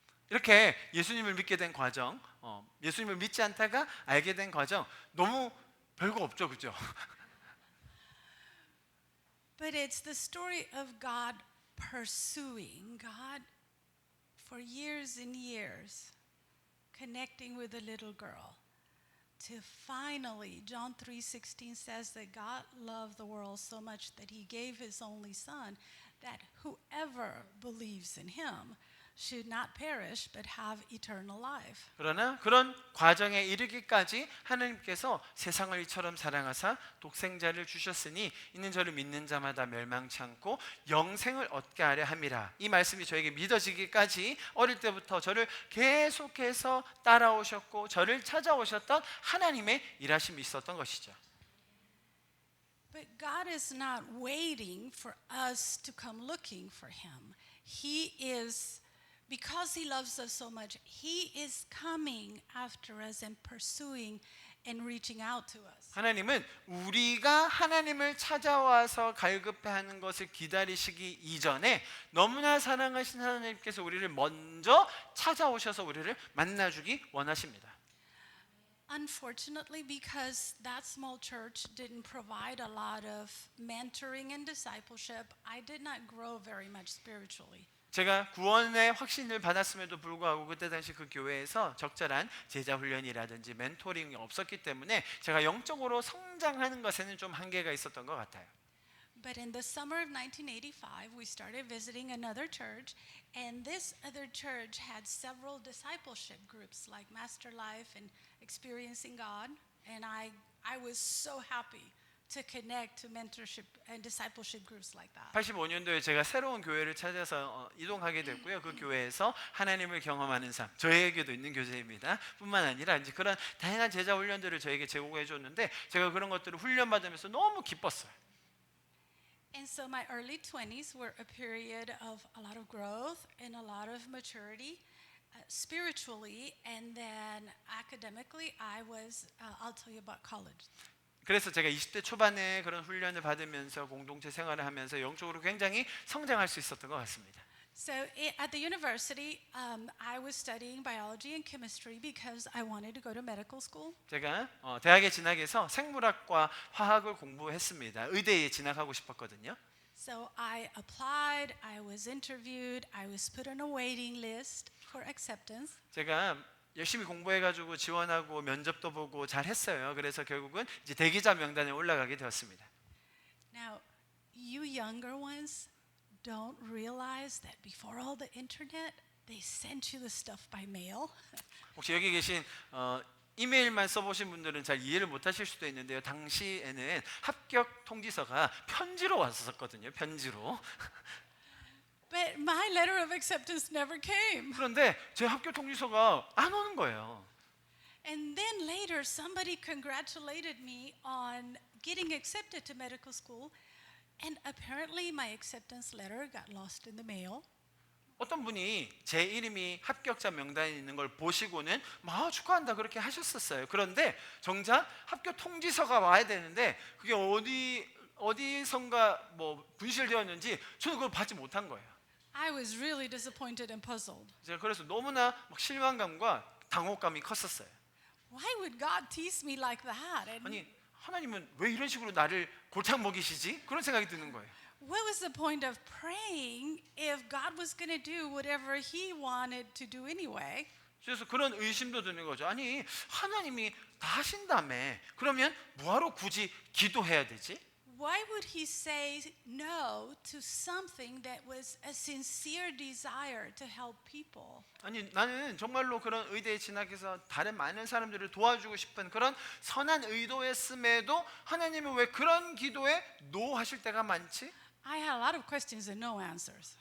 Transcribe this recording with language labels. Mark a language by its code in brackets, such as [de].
[ko] 이렇게 예수님을 믿게 된 과정, 예수님을 믿지 않다가 알게 된 과정 너무 별거 없죠, 그죠? [en] But it's the story of God pursuing God for years and years, connecting with a little girl, to finally, John 3:16 says that God loved the world so much that he gave his only son, that whoever believes in him should not perish but have eternal life. [ko] 그러나 그런 과정에 이르기까지 하나님께서 세상을 이처럼 사랑하사 독생자를 주셨으니 이는 저를 믿는 자마다 멸망치 않고 영생을 얻게 하려 함이라. 이 말씀이 저에게 믿어지기까지 어릴 때부터 저를 계속해서 따라오셨고 저를 찾아오셨던 하나님의 일하심이 있었던 것이죠. [en] But God is not waiting for us to come looking for him. He is, because he loves us so much, he is coming after us and pursuing and reaching out to us. [ko] 하나님은 우리가 하나님을 찾아와서 갈급해하는 것을 기다리시기 이전에 너무나 사랑하신 하나님께서 우리를 먼저 찾아오셔서 우리를 만나주기 원하십니다. [en] Unfortunately, because that small church didn't provide a lot of mentoring and discipleship, I did not grow very much spiritually. [ko] 제가 구원의 확신을 받았음에도 불구하고 그때 당시 그 교회에서 적절한 제자 훈련이라든지 멘토링이 없었기 때문에 제가 영적으로 성장하는 것에는 좀 한계가 있었던 것 같아요. [en] But in the summer of 1985, we started visiting another church, and this other church had several discipleship groups like Master Life and Experiencing God, and I was so happy to connect to mentorship and discipleship groups like that. [ko] 85년도에 제가 새로운 교회를 찾아서 이동하게 됐고요. 그 교회에서 하나님을 경험하는 삶, 저에게도 있는 교제입니다. 뿐만 아니라 이제 그런 다양한 제자 훈련들을 저에게 제공해 줬는데 제가 그런 것들을 훈련받으면서 너무 기뻤어요. [en] And so my early 20s were a period of a lot of growth and a lot of maturity. Spiritually, and then academically, I'll tell you about college. [ko] 그래서 제가 20대 초반에 그런 훈련을 받으면서 공동체 생활을 하면서 영적으로 굉장히 성장할 수 있었던 것 같습니다. [en] So at the university, I was studying biology and chemistry because I wanted to go to medical school. [ko] 제가 대학에 진학해서 생물학과 화학을 공부했습니다. 의대에 진학하고 싶었거든요. [en] So I applied, I was interviewed, I was put on a waiting list for acceptance. [ko] 제가 열심히 공부해가지고 지원하고 면접도 보고 잘했어요. 그래서 결국은 이제 대기자 명단에 올라가게 되었습니다. [en] Now, you younger ones don't realize that before all the internet, they sent you the stuff by mail. [ko] 혹시 여기 계신 이메일만 써보신 분들은 잘 이해를 못하실 수도 있는데요. 당시에는 합격 통지서가 편지로 왔었거든요. 편지로. [en] But my letter of acceptance never came. [ko] 그런데 제 학교 통지서가 안 오는 거예요. [en] And then later, somebody congratulated me on getting accepted to medical school, and apparently my acceptance letter got lost in the mail. [ko] 어떤 분이 제 이름이 합격자 명단에 있는 걸 보시고는 막 축하한다 그렇게 하셨었어요. 그런데 정작 학교 통지서가 와야 되는데 그게 어디선가 뭐 분실되었는지 저는 그걸 받지 못한 거예요. [en] I was really disappointed and puzzled. [ko] 제가 그래서 너무나 막 실망감과 당혹감이 컸었어요. [en] Why would God tease me like that? And [ko] 아니 하나님은 왜 이런 식으로 나를 골탕 먹이시지? 그런 생각이 드는 거예요. [en] what was the point of praying if God was going to do whatever He wanted to do anyway? [ko] 그래서 그런 의심도 드는 거죠. 아니 하나님이 다 하신다며 그러면 뭐하러 굳이 기도해야 되지? [en] Why would He say no to something that was a sincere desire to help people? [ko] 아니 나는 정말로 그런 의대에 진학해서 다른 많은 사람들을 도와주고 싶은 그런 선한 의도였음에도 하나님은 왜 그런 기도에 노 하실 때가 많지? [en] I had a lot of questions and no answers.